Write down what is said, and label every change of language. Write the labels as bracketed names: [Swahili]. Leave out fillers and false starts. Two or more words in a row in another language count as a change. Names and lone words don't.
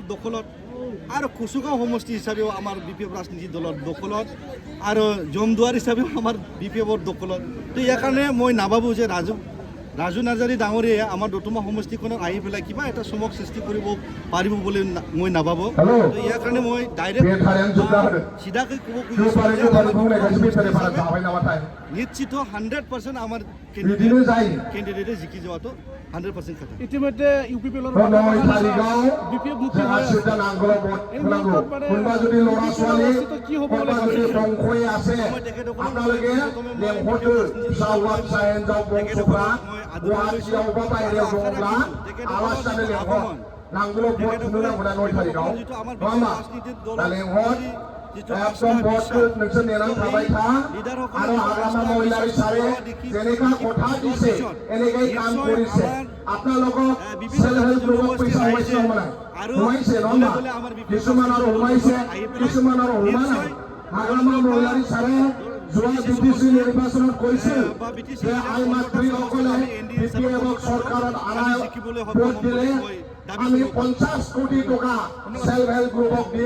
[Assamese] দখলত আৰু কুচুগাঁও সমষ্টি হিচাপেও আমাৰ বিপিএফ ৰাজনীতি দলৰ দখলত আৰু জমদুৱাৰ হিচাপেও আমাৰ বিপিএফৰ দখলত তো ইয়াৰ কাৰণে মই নাভাবোঁ যে ৰাজু নাৰ্জাৰী ডাঙৰীয়াই আমাৰ দতমা সমষ্টিখনত আহি পেলাই কিবা এটা চমক সৃষ্টি কৰিব পাৰিব বুলি মই নাভাবোঁ তো ইয়াৰ কাৰণে মই ডাইৰেক্ট চিধাকৈ ক'ব খুজিছোঁ নিশ্চিত 100% আমাৰ কেণ্ডিডেটে জিকি যোৱাটো 100% কথা ইতিমধ্যে ইউপিপিএলৰ বিপিএফ মুক্তি কোনোবা যদি ল'ৰা ছোৱালী কি হ'ব আপোনালোকে চাওৱাত চায়েন যাওক বংশোপৰা [Bodo] গুৱাহাটীयावबा बाहेरायाव दङब्ला आलासियानो लेंहर नांगौल' भट थुनो नांगौना 9 तारिखआव नङा होमबा दा लेंहर एकदम भटखौ नोंसोर नेनानै थाबाय था आरो हाग्रामा महिलारि सारे जेनेका কথা [Assamese] দিছে এনেকৈ কাম কৰিছে আপোনালোকক সেল্ফ হেল্প গ্ৰুপক পইচা সোমাইছে সোমাইছে নহয় কিছুমান আৰু সোমাইছে কিছুমান আৰু সোমা নাই হাগ্ৰামা মহিলাৰি সাৰে যোৱা বিটিচি নিৰ্বাচনত কৈছিল যে আই মাতৃসকলে বিপিএফক চৰকাৰত আনাই ভোট দিলে আমি 50 কোটি টকা সেল্ফ হেল্প গ্ৰুপক দিম